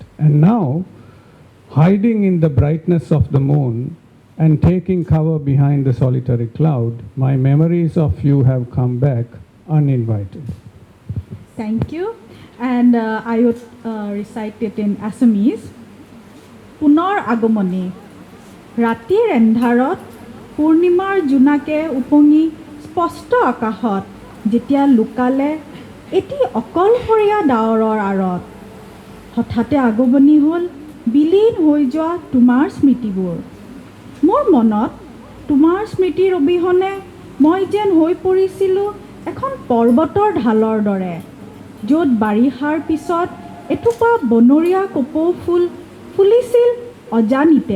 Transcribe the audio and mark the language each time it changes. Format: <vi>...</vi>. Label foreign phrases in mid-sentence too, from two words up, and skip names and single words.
<en>And now, hiding in the brightness of the moon and taking cover behind the solitary cloud, my memories of you have come back uninvited. Thank you. And I would recite it in Assamese.</en> <as>পুনৰ আগমনী. ৰাতিৰ এন্ধাৰত, পূৰ্ণিমাৰ জোনাকে উপঙি, স্পষ্ট আকাশত, যেতিয়া লুকালে, এটি অকলশৰীয়া ডাৱৰৰ আঁৰত. হঠাতে আগমনী হ'ল, বিলীন হৈ যোৱা তোমাৰ স্মৃতিবোৰ. মোৰ মনত তোমাৰ স্মৃতিৰ অবিহনে মই যেন হৈ পৰিছিলোঁ এখন পৰ্বতৰ ঢালৰ দৰে, য'ত বাৰিষাৰ পিছত এথোপা বনৰীয়া কপৌ ফুল ফুলিছিল অজানিতে।</as>